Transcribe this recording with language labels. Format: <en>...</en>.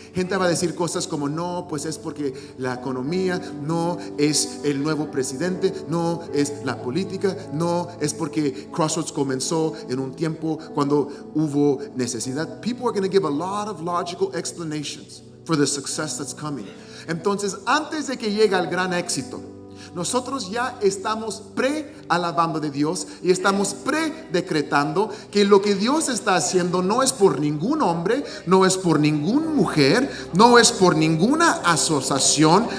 <es>Gente va a decir cosas como: no, pues es porque la economía, no es el nuevo presidente, no es la política, no es porque Crossroads comenzó en un tiempo cuando hubo necesidad.</es> <en>People are going to give a lot of logical explanations for the success that's coming.</en> <es>Entonces, antes de que llegue el gran éxito, nosotros ya estamos pre-alabando de Dios y estamos pre-decretando que lo que Dios está haciendo no es por ningún hombre, no es por ninguna mujer, no es por ninguna asociación.</es>